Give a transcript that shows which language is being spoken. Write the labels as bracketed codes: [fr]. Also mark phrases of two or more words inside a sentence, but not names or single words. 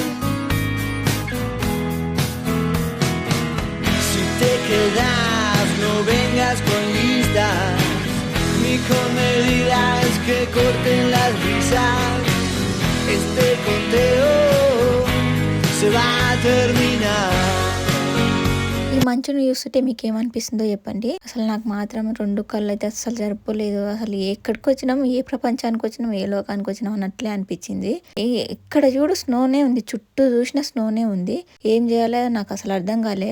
[es] Si te quedas no vengas con listas ni con medidas que corten las risas. Este conteo se va a terminar. [te] ఈ మంచును చూస్తుంటే మీకు ఏమనిపిస్తుందో చెప్పండి. అసలు నాకు మాత్రం 2 కళ్ళు అయితే అస్సలు సరిపోలేదు. అసలు ఎక్కడికి వచ్చినాం, ఏ ప్రపంచానికి వచ్చినాం, ఏ లోకానికి వచ్చినాం అన్నట్లే అనిపించింది. ఎక్కడ చూడు స్నోనే ఉంది, చుట్టూ చూసిన స్నోనే ఉంది. ఏం చేయాలో నాకు అసలు అర్థం కాలే.